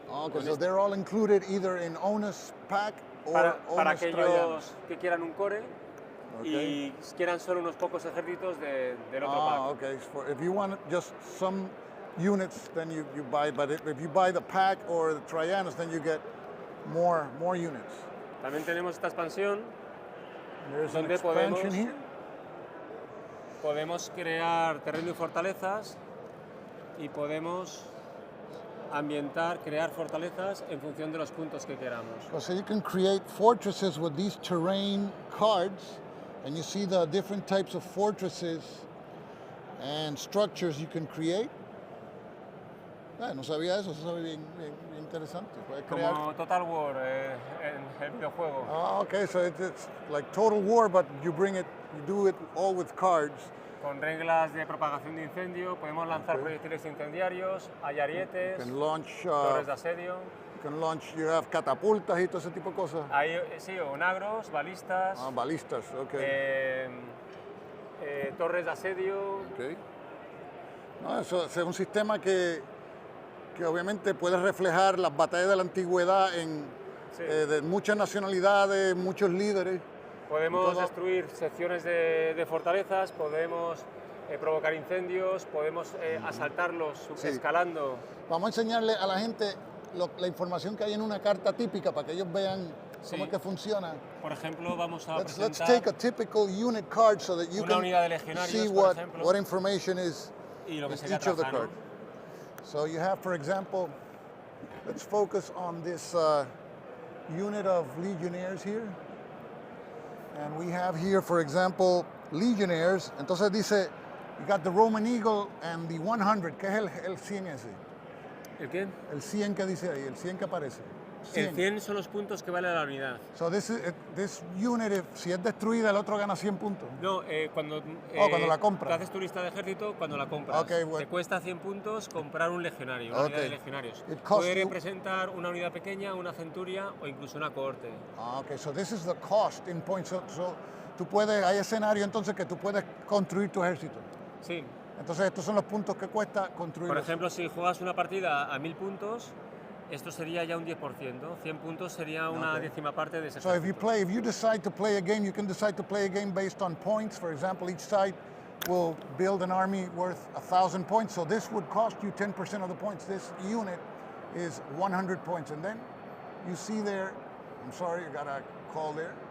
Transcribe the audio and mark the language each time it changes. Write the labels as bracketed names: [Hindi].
[English] Okay, so they're all included either in Onus pack or [Spanish] para Onus aquellos que quieran un core y quieran solo unos pocos ejércitos del otro pack. [English] Okay. If you want just some units, then you buy. But if you buy the pack or the Trianos, then you get more units. [Spanish] También tenemos esta expansión. [English] There's [Spanish] donde [English] an expansion here. [Spanish] Podemos crear terreno y fortalezas y podemos crear fortalezas en función de los puntos que queramos. [English] So you can create fortresses with these terrain cards, and you see the different types of fortresses and structures you can create. [Spanish] No sabía eso sabe bien interesante. Como Total War en el videojuego. [English] Okay, so it's like Total War, but you do it all with cards. [Spanish] Con reglas de propagación de incendio, podemos lanzar proyectiles incendiarios, hay arietes, torres de asedio. [English] You have [Spanish] catapultas y todo ese tipo de cosas. Sí, onagros, balistas. Balistas, okay. Torres de asedio. [English] Okay. [Spanish] No, eso es un sistema que obviamente puede reflejar las batallas de la antigüedad de muchas nacionalidades, muchos líderes. Podemos destruir secciones de fortalezas, podemos provocar incendios, podemos asaltarlos escalando. Vamos a enseñarle a la gente la información que hay en una carta típica para que ellos vean cómo es que funciona. Por ejemplo, vamos a presentar [English] let's take a typical unit card so that you [Spanish] una [English] can [Spanish] unidad de legionarios, [English] see what information is in each of the cards. So you have, for example, let's focus on this unit of legionnaires here. And we have here, for example, legionnaires. [Spanish] Entonces dice, [English] you got the Roman Eagle and the 100. [Spanish] ¿Qué es el 100 ese? ¿El qué? El 100 que dice ahí, el 100 que aparece. 100. El 100 son los puntos que vale la unidad. [English] So this unit, [Spanish] si es destruida, el otro gana 100 puntos. No, cuando la compras. Te haces tu lista de ejército, cuando la compras. [English] Okay, well, [Spanish] te cuesta 100 puntos comprar un legionario, una unidad de legionarios. Puede representar una unidad pequeña, una centuria o incluso una cohorte. [English] Okay, so this is the cost in points. [Spanish] So hay escenario entonces que tú puedes construir tu ejército. Sí. Entonces estos son los puntos que cuesta construir. Por ejemplo, si juegas una partida a 1000 puntos, esto sería ya un 10%. 100 puntos sería una décima parte de ese [English] So if you decide to play a game, you can decide to play a game based on points. For example, each side will build an army worth 1,000 points. So this would cost you 10% of the points. This unit is 100 points. And then you see there, I'm sorry, I got a call there.